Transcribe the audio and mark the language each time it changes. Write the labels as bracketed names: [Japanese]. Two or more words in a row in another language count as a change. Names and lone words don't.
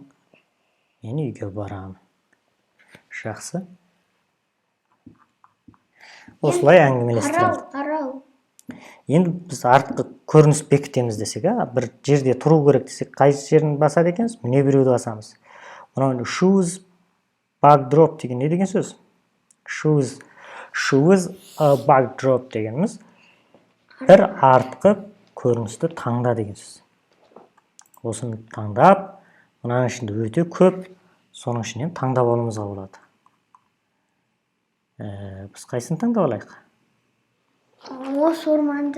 [Kazakh] Мен үйге барамын. Жақсы. Осылай әңгімелестіреміз. Арал. Енді біз артқы көрініс бекітеміз десек, бір жерде тұру керек десек, қай жерін басады екенбіз? Міне біреуді басамыз. Мынау [English] shoes backdrop [Kazakh] деген не деген сөз? [English] Shoes backdrop [Kazakh] дегеніміз бір артқы көріністі таңда деген сөз. Осыны таңдап, мынаның ішінде өте көп, соның ішінен таңдап алуымызға болады. Біз қайсыны таңдап алайық? Осы орманды.